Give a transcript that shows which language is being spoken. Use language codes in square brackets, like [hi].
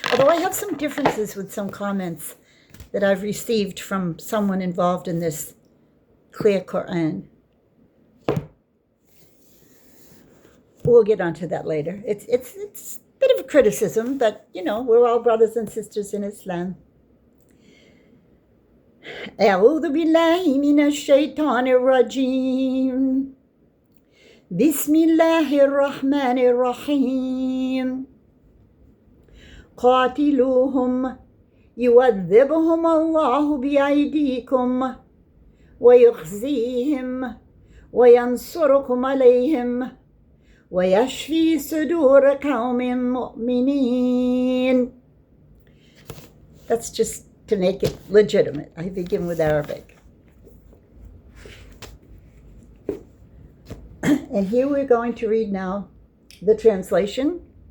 [en] Although I have some differences with some comments that I've received from someone involved in this clear Quran. We'll get onto that later. It's a bit of a criticism, but, we're all brothers and sisters in Islam. [ar] أعوذ بالله من الشيطان الرجيم بسم الله الرحمن الرحيم قاتلوهم يعذبهم الله بأيديكم ويخزيهم وينصركم عليهم ويشفي صدور قوم مؤمنين. [en] That's just to make it legitimate. I begin with Arabic. And here we're going to read now the translation.